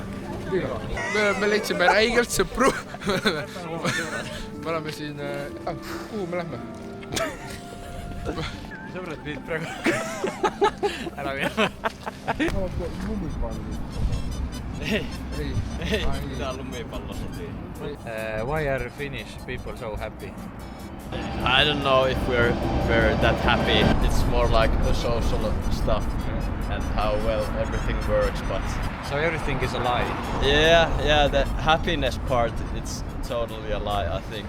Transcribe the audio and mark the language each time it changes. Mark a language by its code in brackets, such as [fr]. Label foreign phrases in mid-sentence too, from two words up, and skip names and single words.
[et] Me leidsime räigelt sõpru. Me oleme siin... Kuhu me lähme? Sõbrad pidid praegu ära minema. Ei, mida lummipallo. [en] Why are Finnish people so happy? I don't know if we're that happy. It's more like the social stuff and how well everything works, but... So everything is a lie? Yeah, the happiness part, it's totally a lie, I think.